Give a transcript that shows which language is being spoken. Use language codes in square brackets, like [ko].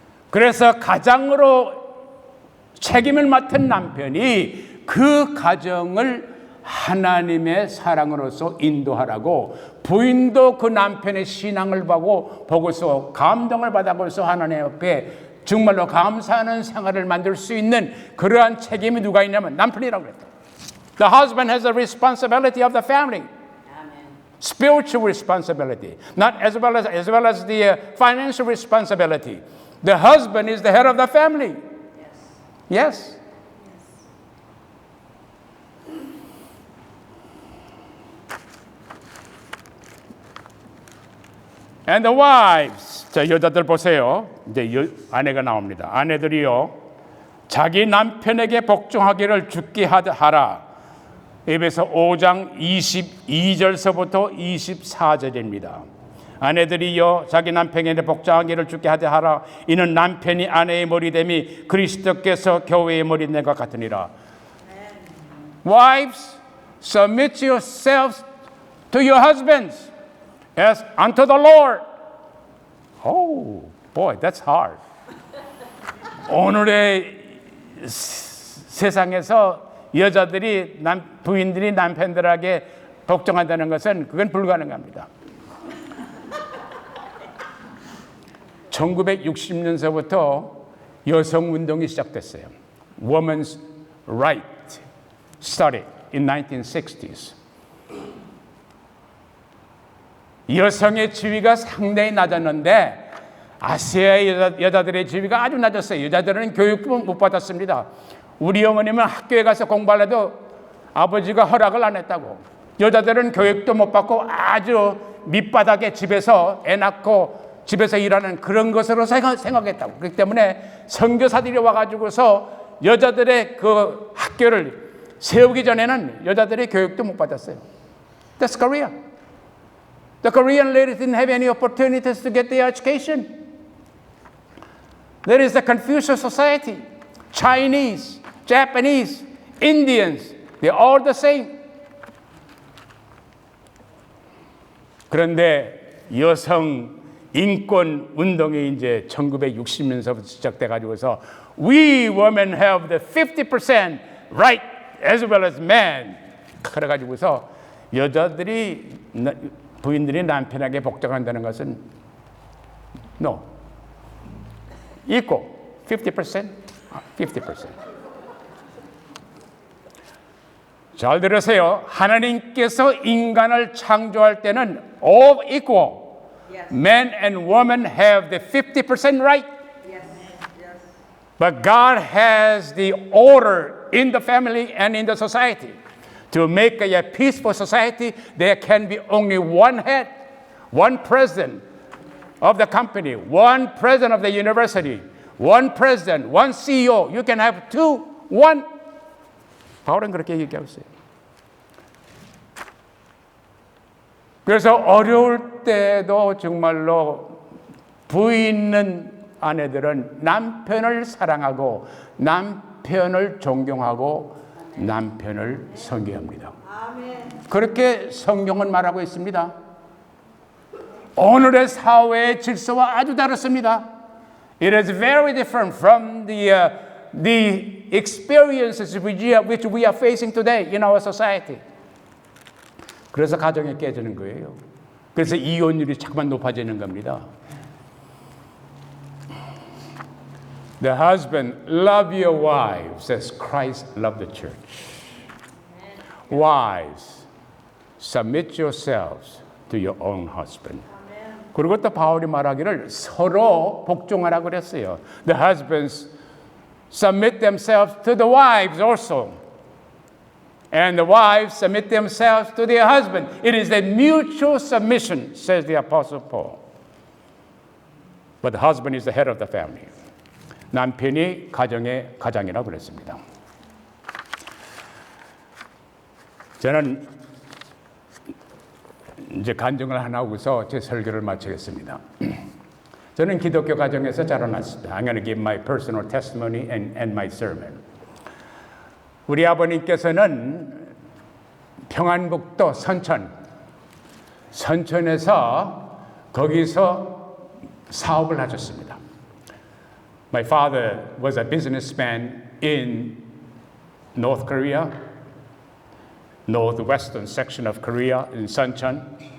[ko] 그래서 가장으로 책임을 맡은 남편이 그 가정을 하나님의 사랑으로서 인도하라고, 부인도 그 남편의 신앙을 보고서 감동을 받아서 하나님 앞에 정말로 감사하는 생활을 만들 수 있는 그러한 책임이 누가 있냐면 남편이라고 그랬다. [en] The husband has the responsibility of the family. Spiritual responsibility, not as well as the financial responsibility. The husband is the head of the family. Yes. And the wives. [ko] 자, 여자들 보세요. 이제 아내가 나옵니다. 아내들이요, 자기 남편에게 복종하기를 죽게 하라. 에베소 5장 22절서부터 24절입니다. 아내들이여 자기 남편에게 복종하기를 죽게 하라. 이는 남편이 아내의 머리됨이 그리스도께서 교회의 머리됨과 같으니라. [en] Wives, submit yourselves to your husbands as unto the Lord. Oh, boy, that's hard. [ko] 오늘의 세상에서 여자들이 부인들이 남편들에게 복종한다는 것은 그건 불가능합니다. 1960년서부터 여성 운동이 시작됐어요. [en] Women's Right started in 1960s. [ko] 여성의 지위가 상당히 낮았는데 아시아의 여자들의 지위가 아주 낮았어요. 여자들은 교육도 못 받았습니다. 우리 어머님은 학교에 가서 공부를 해도 아버지가 허락을 안 했다고. 여자들은 교육도 못 받고 아주 밑바닥에 집에서 애 낳고 집에서 일하는 그런 것으로 생각했다고. 그렇기 때문에 선교사들이 와가지고서 여자들의 그 학교를 세우기 전에는 여자들이 교육도 못 받았어요. [en] That's Korea. The Korean ladies didn't have any opportunities to get their education. There is the Confucius Society. Chinese, Japanese, Indians, they're all the same. [ko] 그런데 여성 인권 운동이 이제 1960년서부터 시작돼 가지고서 [en] we women have the 50% right as well as men. [ko] 그래 가지고서 여자들이 부인들이 남편에게 복종한다는 것은 no. [en] equal 50%. 50%. [ko] 잘 들으세요. 하나님께서 인간을 창조할 때는 [en] all equal. Yes. Men and women have the 50% right. Yes. Yes. But God has the order in the family and in the society. To make a peaceful society, there can be only one head, one president of the company, one president of the university, one president, one CEO. You can have two, one. [ko] 바울은 그렇게 얘기하고 있어요. 그래서 어려울 때도 정말로 부인 있는 아내들은 남편을 사랑하고 남편을 존경하고 남편을 섬겨합니다. 그렇게 성경은 말하고 있습니다. 오늘의 사회의 질서와 아주 다릅니다. [en] It is very different from the experiences which we are facing today in our society. [ko] 그래서 가정이 깨지는 거예요. 그래서 이혼율이 자꾸만 높아지는 겁니다. [en] The husband, love your wives as Christ loved the church. Wives, submit yourselves to your own husband. [ko] 그리고 또 바울이 말하기를 서로 복종하라고 그랬어요. [en] The husbands submit themselves to the wives also. And the wives submit themselves to their husband. It is a mutual submission, says the Apostle Paul. But the husband is the head of the family. [ko] 남편이 가정의 가장이라고 그랬습니다. 저는 이제 간증을 하나 하고서 제 설교를 마치겠습니다. 저는 기독교 가정에서 자라났습니다. [en] I'm going to give my personal testimony and my sermon. [ko] 우리 아버님께서는 평안북도 선천에서 거기서 사업을 하셨습니다. [en] My father was a businessman in North Korea, northwestern section of Korea in Suncheon.